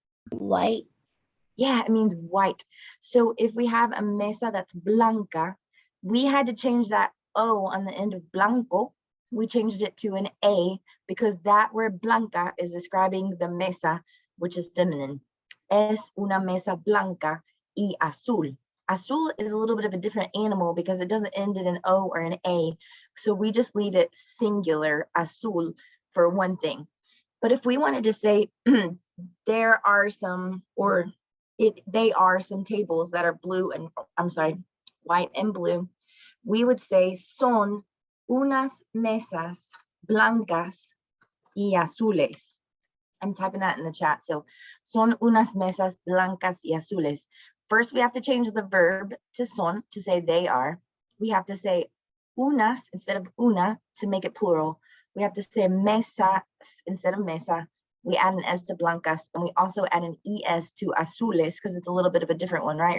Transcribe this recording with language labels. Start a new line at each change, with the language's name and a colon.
English: White. Yeah, it means white. So if we have a mesa that's blanca, we had to change that O on the end of blanco. We changed it to an A because that word blanca is describing the mesa, which is feminine.
Spanish: Es una mesa blanca y azul.
English: Azul is a little bit of a different animal because it doesn't end in an O or an A. So we just leave it singular, azul, for one thing. But if we wanted to say there are some, or they are some tables that are blue and, I'm sorry, white and blue, we would say
Spanish: son unas mesas blancas y azules.
English: I'm typing that in the chat.
Spanish: So son unas mesas blancas y azules.
English: First, we have to change the verb to son to say they are. We have to say unas instead of una to make it plural. We have to say mesas instead of mesa. We add an S to blancas, and we also add an ES to azules because it's a little bit of a different one, right?